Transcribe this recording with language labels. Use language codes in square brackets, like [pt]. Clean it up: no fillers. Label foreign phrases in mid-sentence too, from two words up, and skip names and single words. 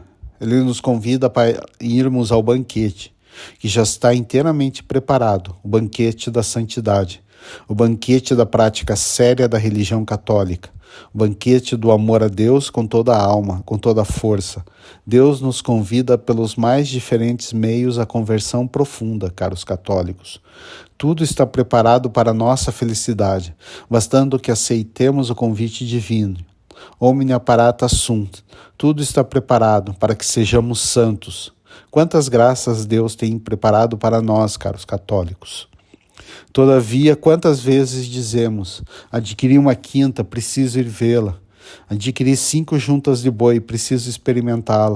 [pt] Ele nos convida para irmos ao banquete, que já está inteiramente preparado, o banquete da santidade, o banquete da prática séria da religião católica, o banquete do amor a Deus com toda a alma, com toda a força. Deus nos convida pelos mais diferentes meios à conversão profunda, caros católicos. Tudo está preparado para a nossa felicidade, bastando que aceitemos o convite divino. [la] Omnia parata sunt. [pt] Tudo está preparado para que sejamos santos. Quantas graças Deus tem preparado para nós, caros católicos. Todavia, quantas vezes dizemos: adquiri uma quinta, preciso ir vê-la. Adquiri 5 juntas de boi, preciso experimentá-la.